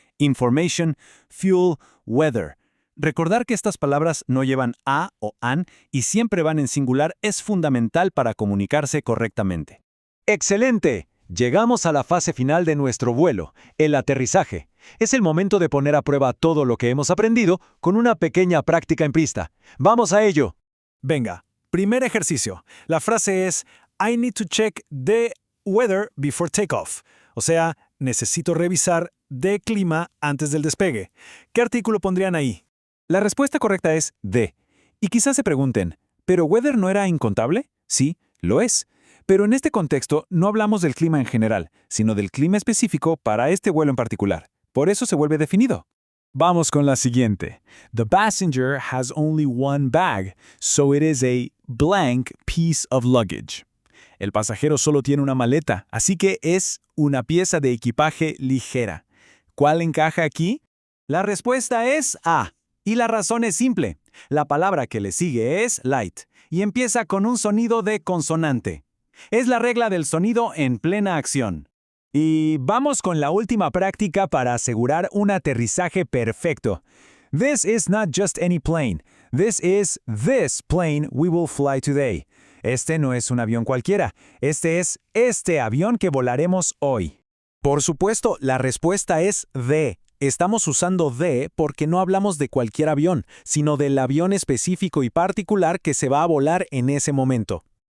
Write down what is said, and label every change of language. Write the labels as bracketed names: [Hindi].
[English] Information, fuel, weather. [Spanish] Recordar que estas palabras no llevan a o an y siempre van en singular es fundamental para comunicarse correctamente. ¡Excelente! Llegamos a la fase final de nuestro vuelo, el aterrizaje. Es el momento de poner a prueba todo lo que hemos aprendido con una pequeña práctica en pista. ¡Vamos a ello! Venga, primer ejercicio. La frase es [English] I need to check the weather before takeoff. [Spanish] O sea, necesito revisar de clima antes del despegue. ¿Qué artículo pondrían ahí? La respuesta correcta es de. Y quizás se pregunten, ¿pero weather no era incontable? Sí, lo es. Pero en este contexto no hablamos del clima en general, sino del clima específico para este vuelo en particular. Por eso se vuelve definido. Vamos con la siguiente. [English] The passenger has only one bag, so it is a blank piece of luggage. [Spanish] El pasajero solo tiene una maleta, así que es una pieza de equipaje ligera. ¿Cuál encaja aquí? La respuesta es A. Y la razón es simple. La palabra que le sigue es light y empieza con un sonido de consonante. Es la regla del sonido en plena acción. Y vamos con la última práctica para asegurar un aterrizaje perfecto. [English] This is not just any plane. This is this plane we will fly today. [Spanish] Este no es un avión cualquiera. Este es este avión que volaremos hoy. Por supuesto, la respuesta es the. Estamos usando the porque no hablamos de cualquier avión, sino del avión específico y particular que se va a volar en ese momento.